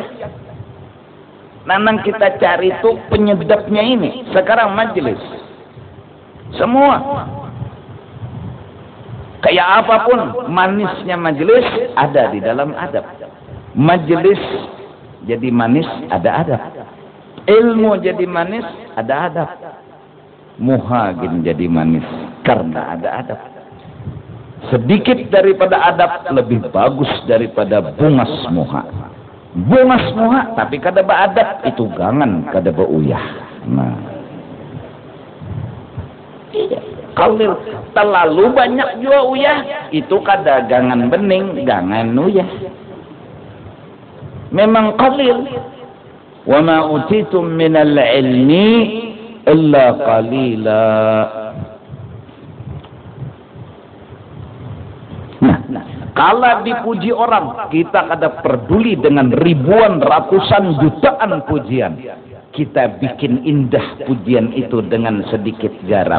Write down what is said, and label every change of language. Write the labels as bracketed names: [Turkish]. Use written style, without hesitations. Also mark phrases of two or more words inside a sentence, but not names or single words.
[Indonesian] Nanang kita cari itu penyedapnya ini. Sekarang majelis. Semua. Kayak apapun manisnya majelis ada di dalam adab. Majelis jadi manis ada adab. Ilmu jadi manis ada adab. muha jadi manis karena ada adab. Sedikit daripada adab lebih bagus daripada [Banjar] bungas muha. Bungas muha tapi kada beadab itu gangan kada beuyah. Nah, kalau terlalu banyak juga uyah itu kada gangan bening, gangan uyah. [Indonesian] Memang qalil. [Arabic] وما أوتيتم من العلم إلا قليلا. [Indonesian] Nah, kalau dipuji orang, kita kada peduli dengan ribuan, ratusan, jutaan pujian. Kita bikin indah pujian itu dengan sedikit garam.